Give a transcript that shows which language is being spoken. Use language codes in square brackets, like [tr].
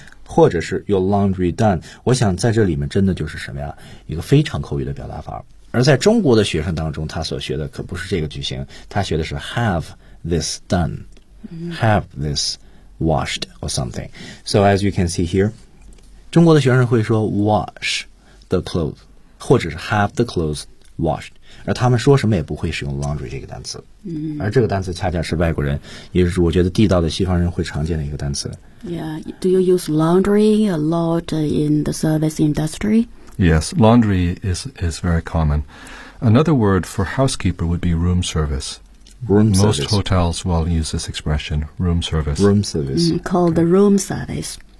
[zh] 或者是 [en] your laundry done [zh] 我想在这里面真的就是什么呀一个非常口语的表达法而在中国的学生当中他所学的可不是这个句型他学的是 have [en] this done,、mm-hmm. have this washed or something. So as you can see here, [zh] 中国的学生会说 [en] wash the clothes, [zh] 或者是 [en] have the clothes washed. [zh] 而他们说什么也不会使用 laundry 这个单词、 mm-hmm. 而这个单词恰恰是外国人，也是我觉得地道的西方人会常见的一个单词。 [en] Yeah, do you use laundry a lot in the service industry? Yes, laundry is very common. Another word for housekeeper would be room service. Room service. Most hotels will use this expression, room service. Room service. Called the room service.